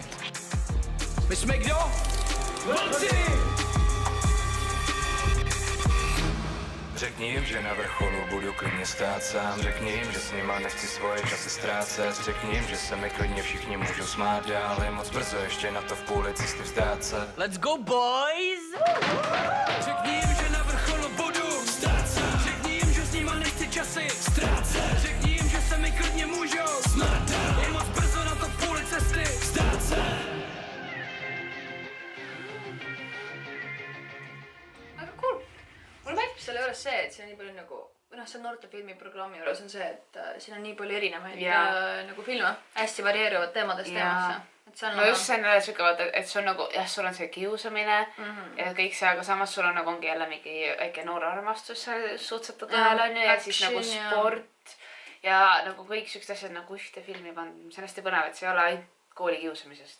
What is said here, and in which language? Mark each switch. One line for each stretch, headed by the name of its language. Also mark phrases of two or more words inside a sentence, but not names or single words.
Czech: My jsme kdo? Vlci! Řekni jim, že na vrcholu budu klidně stát sám. Řekni jim, že s nima nechci svoje časy ztrácet. Řekni jim, že se mi klidně všichni můžou smát dál. Je moc brzo ještě na to v půli cesty vzdát se.
English: Let's go, boys!
Czech: Řekni jim, že na vrcholu budu stát sám. Řekni jim, že s nima nechci časy ztrácet. Řekni jim, že se mi klidně můžou smát dál. Je moc brzo na to v půli cesty vzdát se.
Estonian: väga cool . mulle meeldib selle juures see , et siin on nii palju nagu , või noh , see noortefilmi programmi juures on see , et siin on nii palju erinevaid nagu filme , hästi varieeruvad teemadest teemasse . et see on no just see on jälle siuke vaata , et sul nagu jah , sul on see kiusamine ja kõik see , aga samas sul on nagu ongi jälle mingi väike noor armastus seal sutsetatud vahel onju ja siis nagu sport ja nagu kõik siuksed asjad nagu ühte filmi pandud , mis on hästi põnev , et see ei ole ainult kooli kiusamisest .